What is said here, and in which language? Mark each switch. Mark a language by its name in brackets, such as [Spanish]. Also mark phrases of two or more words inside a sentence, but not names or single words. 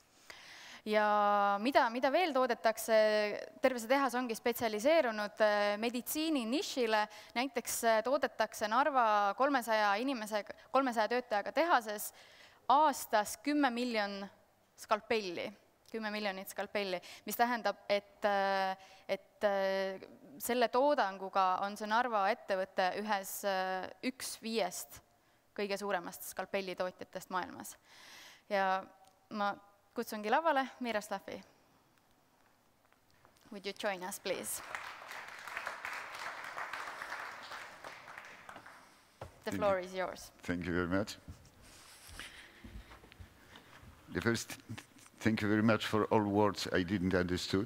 [Estonian] Ja mida veel toodetakse, terve see tehas ongi spetsialiseerunud meditsiini nišile, näiteks toodetakse Narva 300 töötajaga tehases aastas 10 miljonit skalpelli, mis tähendab, et selle toodanguga on see Narva ettevõte üks viiest kõige suuremast skalpellitootjatest maailmas. Ja ma kutsungi lavale Miroslavi. [English] Would you join us, please? The floor is yours. Thank you very much. The first, thank you very much for all words I didn't understood.